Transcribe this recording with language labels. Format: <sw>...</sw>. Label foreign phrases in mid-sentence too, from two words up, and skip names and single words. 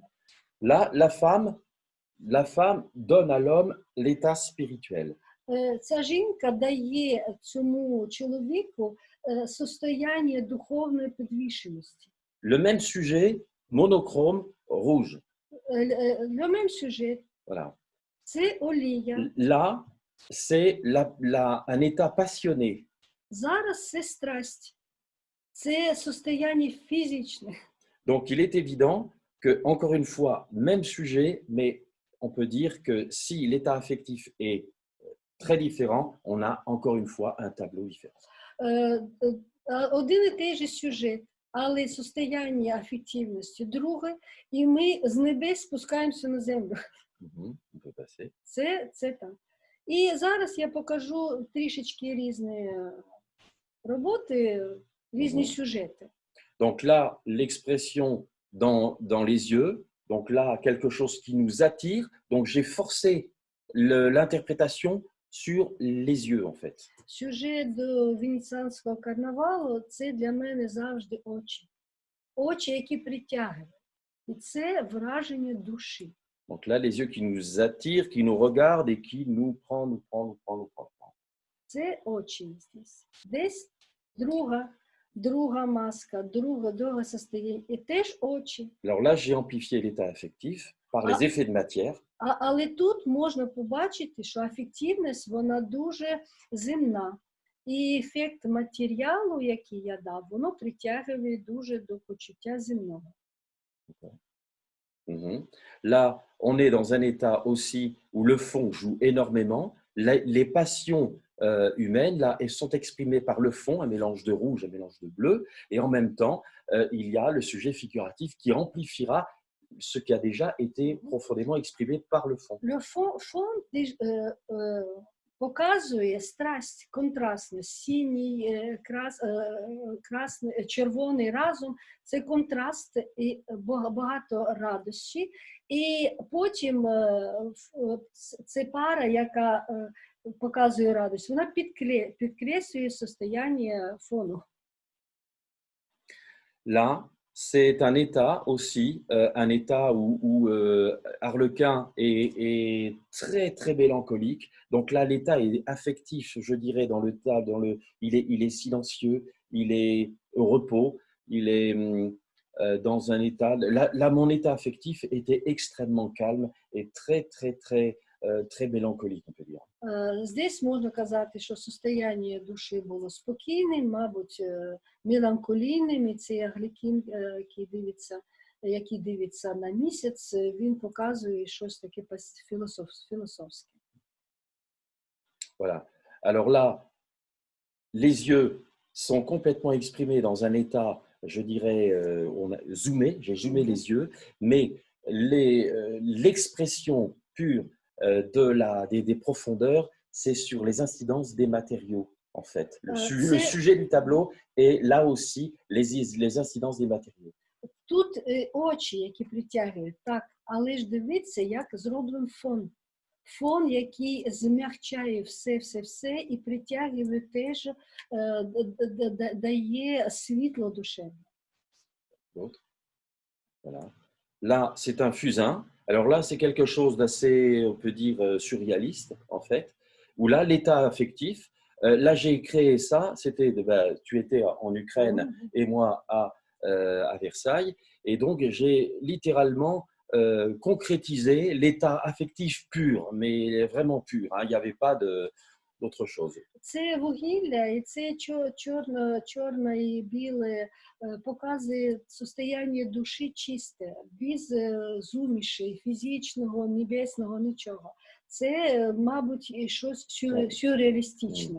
<fr>Là, la femme donne à l'homme l'état spirituel.</fr> <uk>Ця жінка дає цьому чоловіку состояння духовної підвішеності.</uk> <fr>Le même sujet, monochrome, rouge. Le même sujet. Voilà.</fr> <uk>Це олія.</uk> <fr>Là, c'est un état passionné.</fr> <uk>Зараз це страсть. Це состояння фізичне.</uk> <fr>Donc, il est évident que, encore une fois, même sujet, mais on peut dire que si l'état affectif est très différent, on a encore une fois un tableau différent.</fr> <uk>Один і той же сюжет, але состояння афективності друге, і ми з небес спускаємося на землю. Це так. І зараз я покажу трішечки різні роботи, різні сюжети.</uk> <fr>Donc là, l'expression dans les yeux, donc là, quelque chose qui nous attire. Donc, j'ai forcé l'interprétation sur les yeux, en fait.</fr> <uk>Сюжет до Венеціанського карнавалу – це для мене завжди очі. Очі, які притягують. І це враження душі.</uk> <fr>Donc là, les yeux qui nous attirent, qui nous regardent et qui nous prennent.</fr> <uk>Це очі здесь. Десь друга маска, друге состояння. І теж очі.</uk> <fr>Alors là, j'ai amplifié l'état affectif par les effets de matière.</fr> <uk>Але тут можна побачити, що афективність, вона дуже земна. І ефект матеріалу, який я дав, воно притягує дуже до почуття земного.</uk> <fr>Là, on est dans un état aussi où le fond joue énormément. Les passions humaines, là, elles sont exprimées par le fond, un mélange de rouge, un mélange de bleu. Et en même temps, il y a le sujet figuratif qui amplifiera ce qui a déjà été profondément exprimé par le fond. Le fond</fr> <uk>показує страсть, контрастність, синій, красний, червоний разом. Це контраст і багато радощі. І потім це пара, яка показує радість, вона підкреслює состояння фону.</uk> <fr>Là, c'est un état aussi, un état où Harlequin est très très mélancolique. Donc là, l'état est affectif, je dirais, il est silencieux, il est au repos, il est dans un état. Là, mon état affectif était extrêmement calme et très très très très mélancolique, on peut dire.</fr> <uk>Здесь можна казати, що состояння душі було спокійним, мабуть, меланхолійним, і цей Арлекін, який дивиться на місяць, він показує щось таке філософське.</uk> <fr>Voilà. Alors là, les yeux sont complètement exprimés dans un état, je dirais, on a zoomé, j'ai zoomé les yeux, mais l'expression pure des profondeurs, c'est sur les incidences des matériaux, en fait. Le sujet du tableau est là aussi les incidences des matériaux.</fr> <uk>Тут очі, які притягують, так, але ж дивіться, як зроблений фон. Фон, який змягчає все і притягує теж, дає світло душевне.</uk> <fr>Voilà. Là, c'est un fusain. Alors là, c'est quelque chose d'assez, on peut dire, surréaliste, en fait, où là, l'état affectif, là, j'ai créé ça, c'était, tu étais en Ukraine et moi à Versailles, et donc j'ai littéralement concrétisé l'état affectif pur, mais vraiment pur, hein, il n'y avait pas d'autre chose.</fr> <uk>Це вугілля і це чорне і біле показує состояння душі чисте, без зуміші, фізичного, небесного, нічого. Це, мабуть, щось сюрреалістичне.</uk>